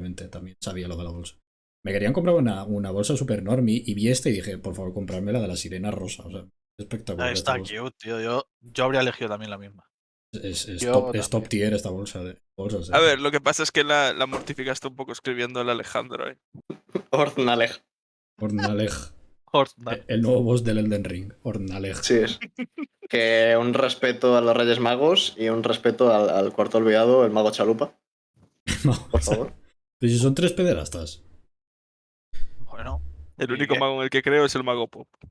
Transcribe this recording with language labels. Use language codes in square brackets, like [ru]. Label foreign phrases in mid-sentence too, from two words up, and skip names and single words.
[es] También sabía lo de la bolsa. Me querían comprar una bolsa super normie y vi esta y dije, por favor, comprarme la de la sirena rosa. O sea, espectacular esta Está bolsa. cute, tío. Yo habría elegido también la misma. Es Yo top, es top también. tier esta bolsa de bolsas, A ver, lo que pasa es que la mortificaste un poco escribiendo el Alejandro, ¿eh? Ornaleg. Ornaleg. Hortnal. El nuevo boss del Elden Ring. Ornaleg. Sí es. Que un respeto a los Reyes Magos y un respeto al cuarto olvidado, el mago Chalupa, por favor. Pero si son 3 pederastas. Bueno. El ¿Y único qué? mago en el que creo es el mago pop.